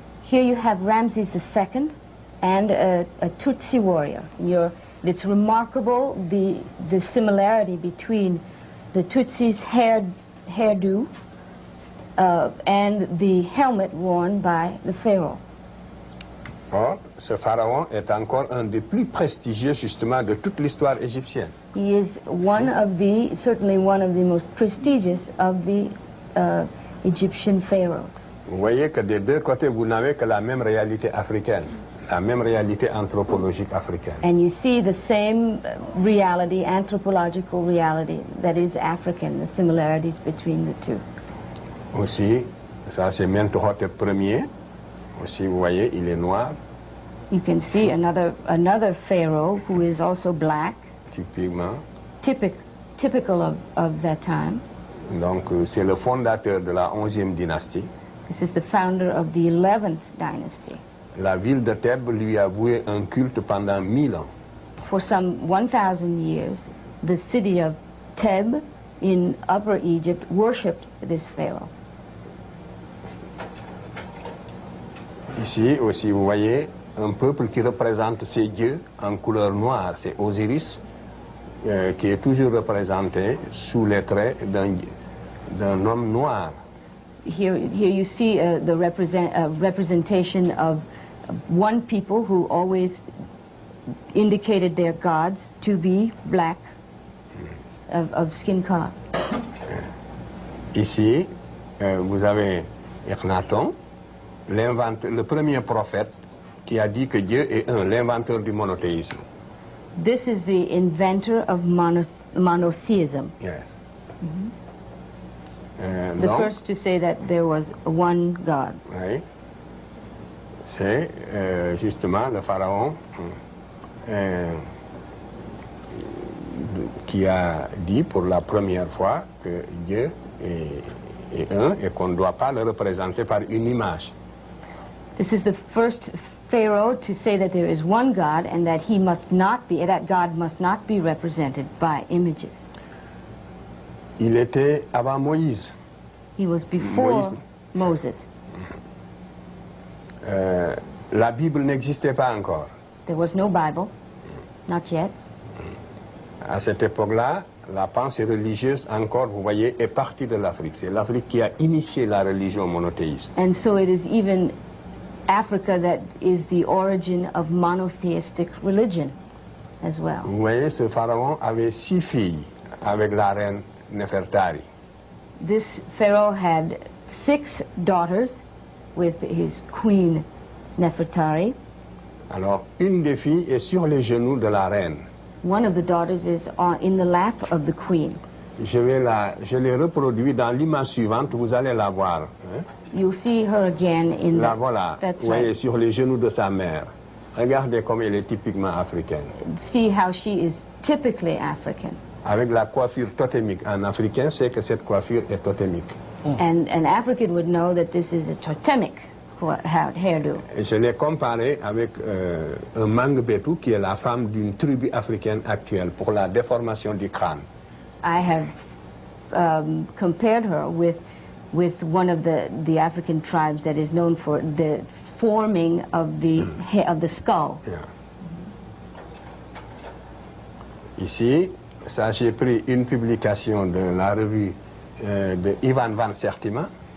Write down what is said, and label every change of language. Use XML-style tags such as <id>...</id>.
<en>Here you have Ramses II and a Tutsi warrior. It's remarkable the similarity between the Tutsi's hairdo and the helmet worn by the pharaoh.</en> <fr>Or, ce pharaon est encore un des plus prestigieux justement de toute l'histoire égyptienne.</fr> <en>He is certainly one of the most prestigious of the Egyptian pharaohs.</en> <fr>Vous voyez que des deux côtés, vous n'avez que la même réalité africaine, la même réalité anthropologique africaine.</fr> <en>And you see the same reality, anthropological reality, that is African, the similarities between the two.</en> <fr>Aussi, ça c'est Mentuhotep Ier. Aussi, vous voyez, il est noir.</fr> <en>You can see another pharaoh who is also black.</en> <fr>Typiquement.</fr> <en>Typical of that time.</en> <fr>Donc, c'est le fondateur de la 11e dynastie.</fr> <en>This is the founder of the 11th dynasty.</en> <fr>La ville de Thèbes lui a voué un culte pendant 1000 ans.</fr> <en>For some 1,000 years, the city of Thebes in Upper Egypt worshipped this pharaoh.</en> <fr>Ici aussi, vous voyez un peuple qui représente ses dieux en couleur noire. C'est Osiris qui est toujours représenté sous les traits d'un homme noir.</fr> <en>Here you see the representation of one people who always indicated their gods to be black, of skin color.</en> <fr>Ici, vous avez Akhenaton, le premier prophète qui a dit que Dieu est un, l'inventeur du monothéisme.</fr> <en>This is the inventor of monotheism. Yes. The first to say that there was one God.</en> <fr>Oui. C'est justement le pharaon qui a dit pour la première fois que Dieu est un et qu'on ne doit pas le représenter par une image.</fr> <en>This is the first pharaoh to say that there is one God and that that God must not be represented by images.</en> <fr>Il était avant Moïse.</fr> <en>He was before Moses.</en> <fr>La Bible n'existait pas encore.</fr> <en>There was no Bible, not yet.</en> <fr>À cette époque-là, la pensée religieuse, encore, vous voyez, est partie de l'Afrique. C'est l'Afrique qui a initié la religion monothéiste.</fr> <en>And so it is even Africa that is the origin of monotheistic religion as well.</en> <fr>Vous voyez, ce pharaon avait 6 filles avec la reine Nefertari.</fr> <en>This pharaoh had 6 daughters with his queen Nefertari.</en> <fr>Alors, une des filles est sur les genoux de la reine.</fr> <en>One of the daughters is in the lap of the queen.</en> <fr>Je l'ai reproduit dans l'image suivante, vous allez la voir. Hein?</fr> <en>You'll see her again in</en> <fr>la voilà,</fr> <en>that's</en> <fr>vous voyez,</fr> <en>right.</en> <fr>sur les genoux de sa mère. Regardez comme elle est typiquement africaine.</fr> <en>See how she is typically African.</en> <fr>Avec la coiffure totémique. En africain, c'est que cette coiffure est totémique.</fr> <en>And an African would know that this is a totemic hairdo.</en> <fr>Et je l'ai comparé avec un Mangbetu, qui est la femme d'une tribu africaine actuelle, pour la déformation du crâne.</fr> <en>I have compared her with with one of the African tribes that is known for the forming of the skull. Yeah.</en> <fr>Ici, ça j'ai pris une publication de la revue de Ivan van Sertima</fr>